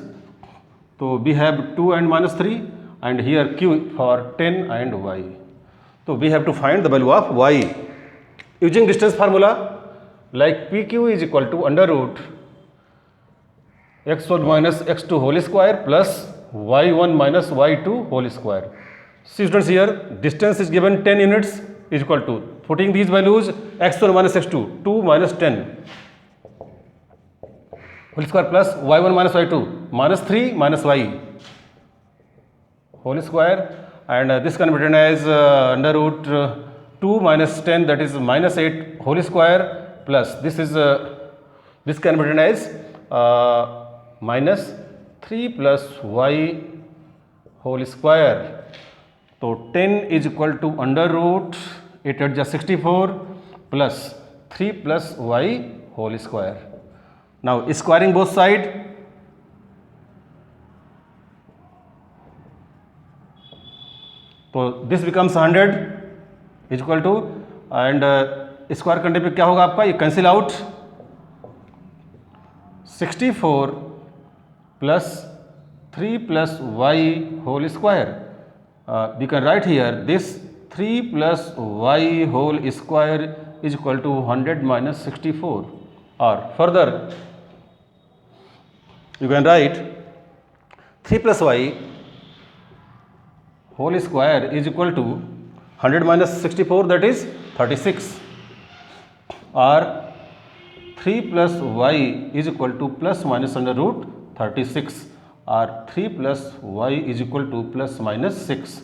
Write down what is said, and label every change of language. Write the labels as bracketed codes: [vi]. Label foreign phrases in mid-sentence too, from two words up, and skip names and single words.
[en] So we have 2 and minus 3 and here Q for 10 and y. So we have to find the value of y using distance formula, like PQ is equal to under root x1 minus x2 whole square plus y1 minus y2 whole square. See students, here distance is given 10 units is equal to, putting these values, x1 minus x2, 2 minus 10 whole square plus y1 minus y2 minus 3 minus y whole square, and this can be written as under root 2 minus 10, that is minus 8 whole square, plus this is this can be written as minus 3 plus y whole square. So 10 is equal to under root 8 8 just 64 plus 3 plus y whole square. Now squaring both sides, तो this becomes 100 is equal to, and [hi] स्क्वायर करने पे क्या होगा आपका, ये [en] cancel out, 64 plus 3 plus y whole square. We can write here this 3 plus y whole square is equal to 100 minus 64, or further you can write 3 plus y whole square is equal to 100 minus 64, that is 36, or 3 plus y is equal to plus minus under root 36, or 3 plus y is equal to plus minus 6.